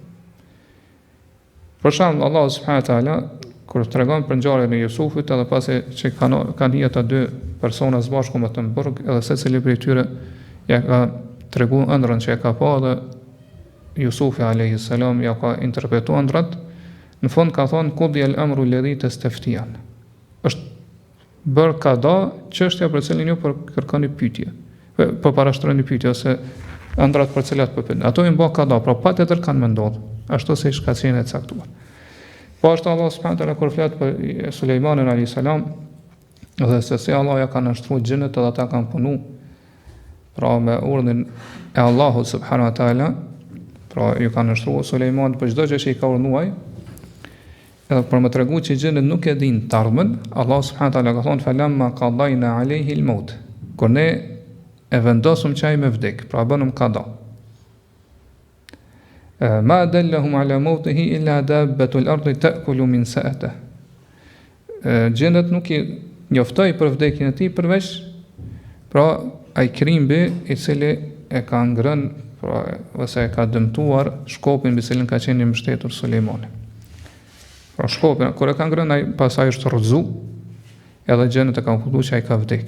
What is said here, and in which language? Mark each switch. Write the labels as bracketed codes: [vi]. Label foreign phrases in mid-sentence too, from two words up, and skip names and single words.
[sq] Për shembull, Allahu [ar] سبحانه وتعالى [sq] kur tregon për ngjarjen e Jusufit, edhe pasi që kanë hyrë ata dy persona së bashku me të në burg, edhe secili prej tyre ja ka treguar ëndrrën që e ka pa, dhe Jusufi [ar] عليه السلام [sq] ja ka interpretuar ëndrat, në fund ka thonë [ar] قضي الأمر الذي تستفتيان. [sq] Është bërë kada çështja për cilën ju kërkoni pyetje. Po parashtroni pyetje ose ëndrat për cilat po pyet. Ato i bë kada, pra patjetër kanë menduar, ashtu si shkaqjen e caktuar. Po ashtu Allah [ar] سبحانه وتعالى [sq] kur flet për Sulejmanin [ar] عليه السلام, [sq] dhe se si Allah ja ka nështruar xhenet edhe ata kanë punu, pra me urdhën e Allahut [ar] سبحانه وتعالى, [sq] pra ju ka nështruar Sulejmanit për çdo gjë që i ka urdhëruar. Edhe për më tregu që xhenet nuk e din të ardhmen, Allah [ar] سبحانه وتعالى [sq] ka thonë [ar] فلما قضينا عليه الموت. [sq] Kur ne e vendosëm që ai me vdek, pra bënëm kada. [ar] ما دلهم على موته إلا دابة الأرض تأكل منسأته. [sq] Xhenet nuk i njoftoi për vdekjen e tij përveç pra ai krimbi i cili e ka ngrënë, pra ose e ka dëmtuar shkopin mbi cilin ka qenë mbështetur Sulejmani. Pra shkopin kur e ka ngrënë ai pasaj është rrëzu, edhe xhenet e ka kuptuar që ai ka vdek.